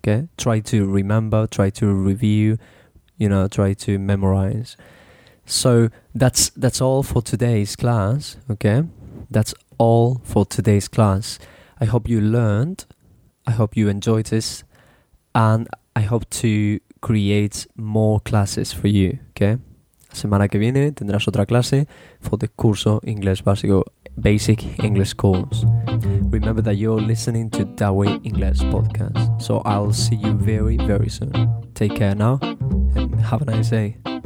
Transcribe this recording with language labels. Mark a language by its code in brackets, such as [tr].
[en] Okay, try to remember, try to review, you know, try to memorize. So that's all for today's class. Okay. That's all for today's class. I hope you learned. I hope you enjoyed this. And I hope to create more classes for you. Okay? [es] La semana que viene tendrás otra clase for the curso inglés básico, basic English course. [en] Remember that you're listening to Dawei English Podcast. So I'll see you very, very soon. Take care now and have a nice day.